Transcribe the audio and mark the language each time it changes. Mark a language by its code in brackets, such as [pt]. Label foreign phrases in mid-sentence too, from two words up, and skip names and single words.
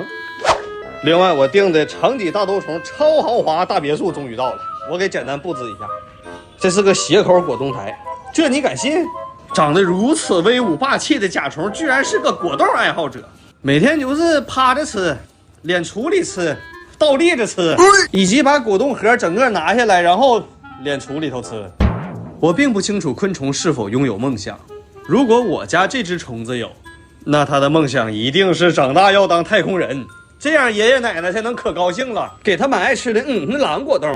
[zh] 另外，我订的长脊大兜虫超豪华大别墅终于到了，我给简单布置一下。这是个斜口果冻台，這你敢信？長得如此威武霸氣的甲蟲，居然是個果凍愛好者。每天就是趴着吃，臉處裡吃，倒立着吃，以及把果凍盒整個拿下來，然後臉處裡頭吃。我並不清楚昆蟲是否擁有夢想，如果我家這隻蟲子有，那它的夢想一定是長大要當太空人，這樣爺爺奶奶才能可高興了，給他們愛吃的狼果凍。